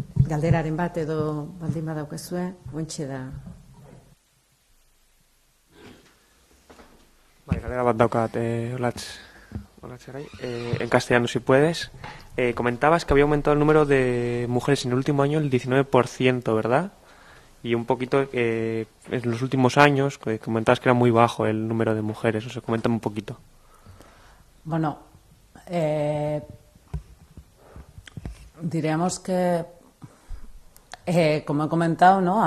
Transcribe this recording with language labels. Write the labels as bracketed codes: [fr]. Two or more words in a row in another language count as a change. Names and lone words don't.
[eu] galderaren bat edo baldin badaukazue, ointxe da. Galdera bat daukat, Olatzerai. [es] En castellano, si puedes. Comentabas que había aumentado el número de mujeres en el último año el 19%, ¿verdad? Y un poquito en los últimos años comentabas que era muy bajo el número de mujeres. O sea, coméntame un poquito. Bueno, diríamos que, como he comentado, ¿no?